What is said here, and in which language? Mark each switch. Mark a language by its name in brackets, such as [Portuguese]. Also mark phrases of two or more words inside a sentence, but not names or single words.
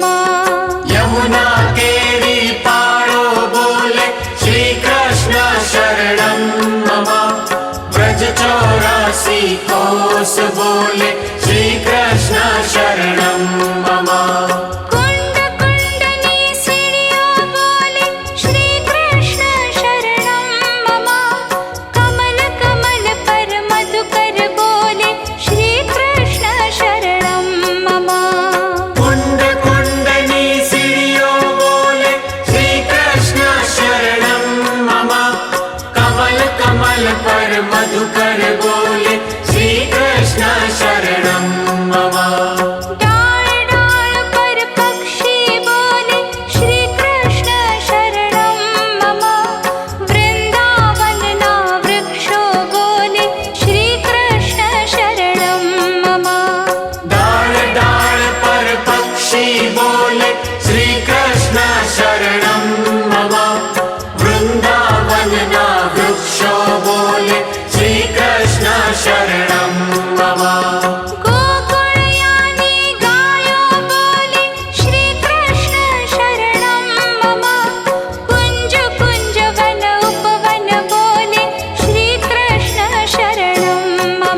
[Gujarati] યમુના કેરી પાડો બોલે [Sanskrit] श्रीकृष्ण शरणं मम [Gujarati] બ્રજ 84 કોસ બોલે [Sanskrit] श्रीकृष्ण शरणं मम [Gujarati] કુંડ કુંડની સીઢિયોં બોલે [Sanskrit] श्रीकृष्ण शरणं मम [Gujarati] કમલ કમલ પર મધુકર બોલે [Sanskrit] श्रीकृष्ण शरणं मम [Gujarati] કુંડ કુંડની સીઢિયોં બોલે [Sanskrit] श्रीकृष्ण शरणं मम [Gujarati] કમલ કમલ પર મધુકર બોલે [Sanskrit] श्रीकृष्ण शरणं मम [Gujarati] ડાલ ડાલ પર પક્ષી બોલે [Sanskrit] श्रीकृष्ण शरणं मम [Gujarati] વૃંદાવન ના વૃક્ષો બોલે [Sanskrit] श्रीकृष्ण शरणं मम [Gujarati] ડાલ ડાલ પર પક્ષી બોલે [Sanskrit] श्रीकृष्ण शरणं मम [Gujarati] વૃંદાવન ના વૃક્ષો બોલે [Sanskrit] श्रीकृष्ण शरणं मम [Gujarati] ગોકુળયાની ગાયો બોલે [Sanskrit] श्रीकृष्ण शरणं मम [Gujarati] કુંજ કુંજ વન ઉપવન બોલે [Sanskrit] श्रीकृष्ण शरणं मम